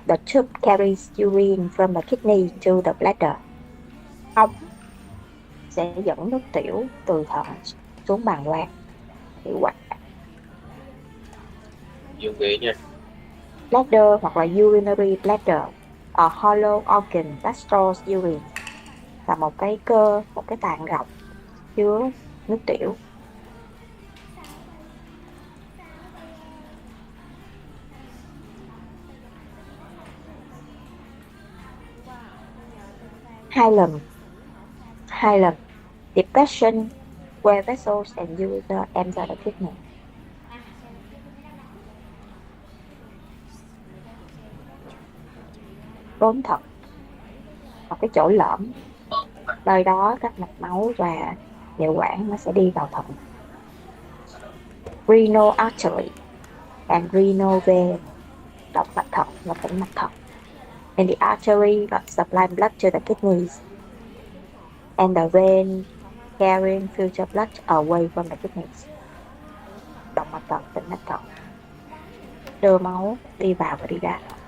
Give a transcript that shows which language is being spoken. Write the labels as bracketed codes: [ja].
[en] The tube carries urine from the kidney to the bladder. [vi] Ống sẽ dẫn nước tiểu từ thận xuống bàng quang. Tiểu quản. Dùng ghế nha. Bladder hoặc là urinary bladder, [en] a hollow organ that stores urine, [vi] là một cái cơ, một cái tạng rộng chứa nước tiểu. [en] Hilum. Depression where vessels and ureter enter the kidney. [vi] Rốn thận, một cái chỗ lõm, nơi đó các mạch máu và niệu quản nó sẽ đi vào thận. [en] Renal artery and renal vein, [vi] động mạch thận và tĩnh mạch thận. [en] And the artery supply blood to the kidneys, and the vein carrying filtered blood away from the kidneys. [vi] Động mạch thận, tĩnh mạch thận đưa máu đi vào và đi ra.